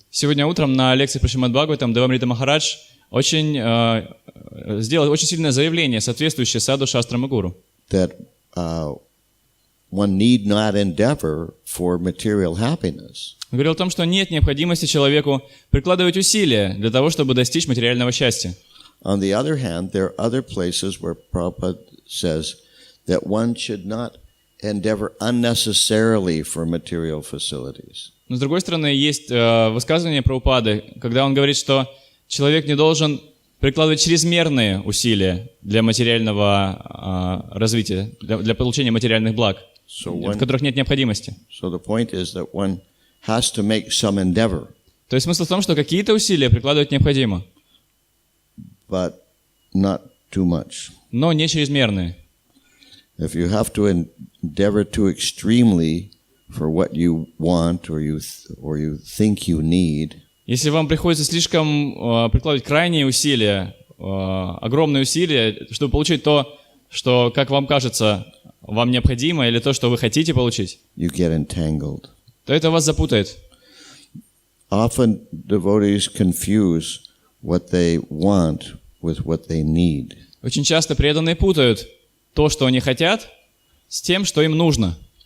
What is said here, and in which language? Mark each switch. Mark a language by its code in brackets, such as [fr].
[ru] Сегодня утром на лекции по Шримад Бхагаватам Дева Амрита Махарадж сделал очень сильное заявление, соответствующее Саду Шастрам и Гуру. [en] That one need not endeavor for material happiness. [ru] Он говорил о том, что нет необходимости человеку прикладывать усилия для того, чтобы достичь материального счастья. [en] On the other hand, there are other places where Prabhupada says that one should not endeavor unnecessarily for material facilities. [ru] Но с другой стороны, есть высказывание Прабхупады, когда он говорит, что человек не должен прикладывать чрезмерные усилия для материального развития, для получения материальных благ, в которых нет необходимости. [en] So the point is that one has to make some endeavor. [ru] То есть смысл в том, что какие-то усилия прикладывать необходимо, [en] but not too much. [ru] но не чрезмерные. [en] If you have to endeavor too extremely for what you want or you think you need, [ru] если вам приходится слишком прикладывать крайние усилия, огромные усилия, чтобы получить то, что, как вам кажется, вам необходимо, или то, что вы хотите получить, [en] you get entangled. [ru] то это вас запутает. [en] Often devotees confuse what they want with what they need. [ru] Очень часто преданные путают то, что они хотят, с тем, что им нужно.